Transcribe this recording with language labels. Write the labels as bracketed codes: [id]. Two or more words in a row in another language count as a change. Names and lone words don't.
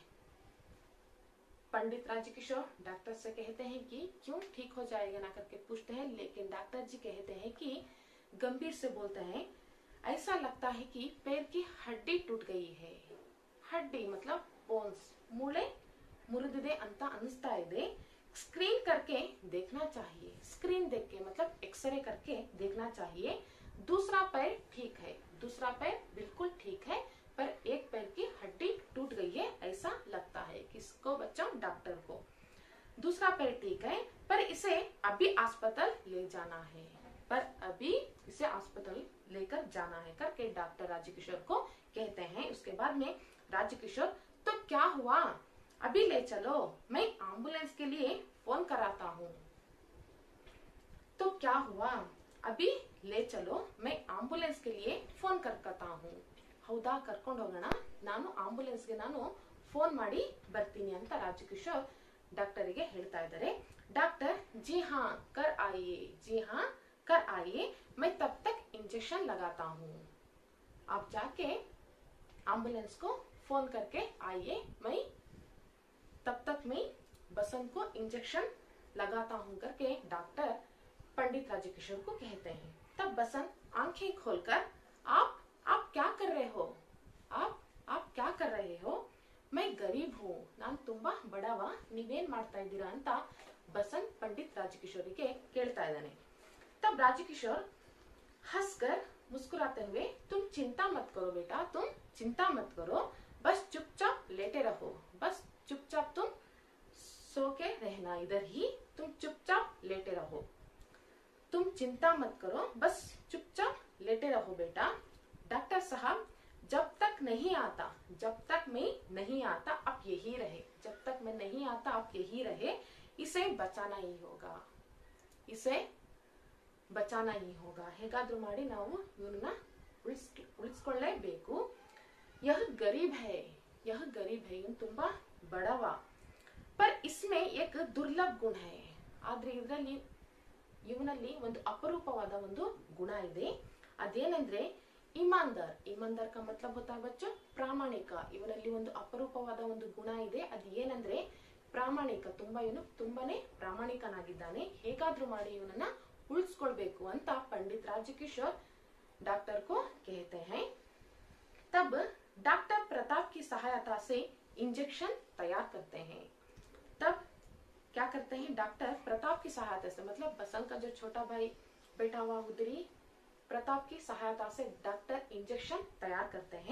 [hi] पंडित राजकिशोर डॉक्टर से कहते हैं कि क्यों ठीक हो जाएगा ना करके पूछते हैं, लेकिन डॉक्टर जी कहते हैं कि गंभीर से बोलते हैं ऐसा लगता है कि पैर की हड्डी टूट गई है। हड्डी मतलब बोन्स, [kn] मूಳೆ ಮುರಿದಿದೆ ಅಂತ ಅನಿಸ್ತಾ ಇದೆ, [hi] स्क्रीन करके देखना चाहिए, स्क्रीन देख के मतलब एक्सरे करके देखना चाहिए। दूसरा पैर ठीक है, दूसरा पैर बिल्कुल ठीक है, पर एक पैर की हड्डी टूट गई है ऐसा लगता है। किसको बच्चों? डॉक्टर को। दूसरा पैर ठीक है पर इसे अभी अस्पताल ले जाना है, पर अभी इसे अस्पताल लेकर जाना है करके डॉक्टर राजकिशोर को कहते हैं। उसके बाद में राजकिशोर तो क्या हुआ, अभी ले चलो, मैं एम्बुलेंस के लिए फोन कराता हूँ। तो क्या हुआ, अभी ले चलो, मैं एम्बुलेंस के लिए फोन करता हूँ। [kn] ಹೌದಾ, ಕರ್ಕೊಂಡು ಹೋಗೋಣ, ನಾನು ಆಂಬುಲೆನ್ಸ್ಗೆ ನಾನು ಫೋನ್ ಮಾಡಿ ಬರ್ತೀನಿ ಅಂತ ರಾಜಕಿಶೋರ್ ಡಾಕ್ಟರಿಗೆ ಹೇಳ್ತಾ ಇದ್ದಾರೆ। [hi] डॉक्टर जी हाँ कर आइए, जी हाँ कर आइए, मैं तब तक इंजेक्शन लगाता हूँ। आप जाके एम्बुलेंस को फोन करके आइए, मैं तब तक मैं बसंत को इंजेक्शन लगाता हूँ करके डॉक्टर पंडित राजकिशोर को कहते हैं। तब बसंत आंखें खोलकर आप क्या कर रहे हो, आप क्या कर रहे हो, मैं गरीब हूँ, [kn] ನಾನು ತುಂಬಾ ಬಡವ, ನೀವೇನ್ ಮಾಡ್ತಾ ಇದ್ದೀರಾ ಅಂತ बसंत पंडित राजकिशोರಿಗೆ ಕೇಳ್ತಾ ಇದ್ದಾನೆ। [hi] तब राजकिशोर हंसकर मुस्कुराते हुए तुम चिंता मत करो बेटा, तुम चिंता मत करो, बस चुपचाप लेटे रहो, बस चुपचाप तुम सो के रहना, इधर ही तुम चुपचाप लेटे रहो, तुम चिंता मत करो, बस चुपचाप लेटे रहो बेटा। डॉक्टर साहब जब तक नहीं आता, जब तक मैं नहीं आता आप यही रहे, जब तक मैं नहीं आता आप यही रहे, इसे बचाना ही होगा, इसे बचाना ही होगा, [kn] ಹೇಗಾದ್ರೂ ಮಾಡಿ ನಾವು ಇವನ್ನ ಉಳಿಸ್ಕೊಳ್ಳೇಬೇಕು। [hi] यह गरीब है, यह गरीब है, [kn] ಇವನು ತುಂಬಾ ಬಡವ, [hi] पर इसमें एक दुर्लभ गुण है, [kn] ಆದ್ರೆ ಇದರಲ್ಲಿ ಇವನಲ್ಲಿ ಒಂದು ಅಪರೂಪವಾದ ಒಂದು ಗುಣ ಇದೆ, ಅದೇನೆಂದ್ರೆ ईमानदार। [hi] ईमानदार का मतलब होता है बच्चों प्रामाणिक, [kn] ಇವನಲ್ಲಿ ಒಂದು ಅಪರೂಪವಾದ ಒಂದು ಗುಣ ಇದೆ, ಅದು ಏನಂದ್ರೆ ಪ್ರಾಮಾಣಿಕ, ಇವನು ತುಂಬಾನೇ ಪ್ರಾಮಾಣಿಕನಾಗಿದ್ದಾನೆ, ಹೇಗಾದ್ರೂ ಮಾಡಿ ಇವನನ್ನ ಉಳಿಸ್ಕೊಳ್ಬೇಕು ಅಂತ [hi] पंडित राजकिशोर डॉक्टर को कहते हैं। तब डॉक्टर प्रताप की सहायता से इंजेक्शन तैयार करते हैं। तब क्या करते हैं, डॉक्टर प्रताप की सहायता से, मतलब बसंत का जो छोटा भाई बैठा हुआ उधरी, प्रताप की सहायता से डॉक्टर इंजेक्शन तैयार करते हैं।